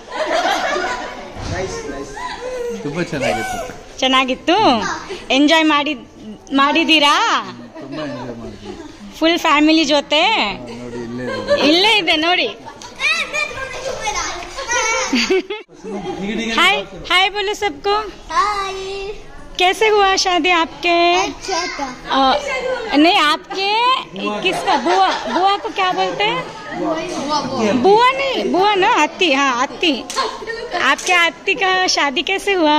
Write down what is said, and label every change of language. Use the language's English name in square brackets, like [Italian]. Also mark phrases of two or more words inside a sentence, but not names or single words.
[Kannada] ತುಂಬಾ ಚೆನ್ನಾಗಿತ್ತು. ಎಂಜಾಯ್ ಮಾಡಿದ್ದೀರಾ? [English] full family [Kannada] ಜೊತೆ? ಇಲ್ಲೇ ಇದೆ ನೋಡಿ. [Hindi] हाय हाय बोलो सबको। कैसे हुआ शादी आपके? नहीं आपके किसका? बुआ, बुआ को क्या बोलते हैं? बुआ नहीं, बुआ ना, आत्ती। हाँ आत्ती। आपके आत्ती का शादी कैसे हुआ?